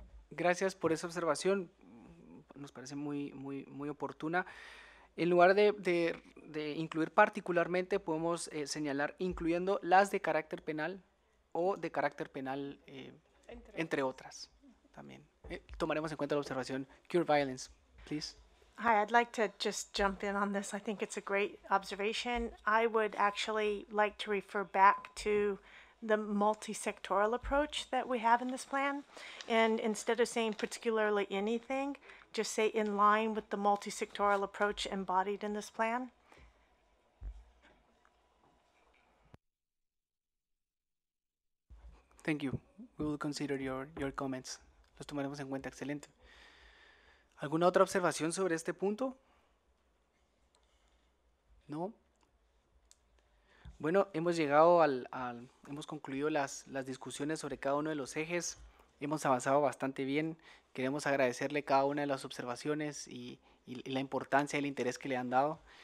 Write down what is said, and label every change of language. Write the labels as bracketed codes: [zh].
[es] Gracias por esa observación, nos parece muy oportuna. En lugar de incluir particularmente, podemos señalar incluyendo las de carácter penal o de carácter penal, entre otras, también. Tomaremos en cuenta la observación. [en] Cure violence, please. Hi, I'd like to just jump in on this. I think it's a great observation. I would actually like to refer back to the multi-sectoral approach that we have in this plan. And instead of saying particularly anything, just say in line with the multi-sectoral approach embodied in this plan. Thank you. We will consider your comments. [es] Los tomaremos en cuenta. Excelente. ¿Alguna otra observación sobre este punto? ¿No? Bueno, hemos llegado hemos concluido las discusiones sobre cada uno de los ejes. Hemos avanzado bastante bien. Queremos agradecerle cada una de las observaciones y la importancia y el interés que le han dado.